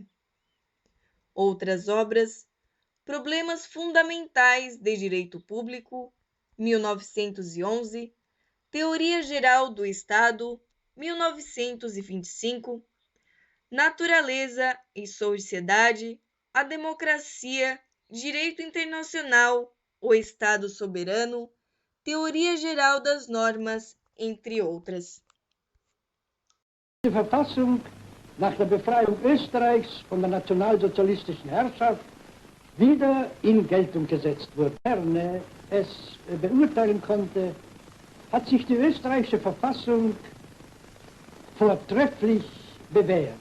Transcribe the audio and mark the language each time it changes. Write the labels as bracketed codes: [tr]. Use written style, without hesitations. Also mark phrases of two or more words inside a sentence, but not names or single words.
[pt] Outras obras, Problemas Fundamentais de Direito Público, 1911, Teoria Geral do Estado, 1925, Natureza e Sociedade, a Democracia, Direito Internacional, o Estado Soberano, Teoria Geral das Normas, entre outras. [de] Die Verfassung nach der Befreiung Österreichs von der nationalsozialistischen Herrschaft wieder in Geltung gesetzt wurde. Gerne es beurteilen konnte, hat sich die österreichische Verfassung vortrefflich bewährt.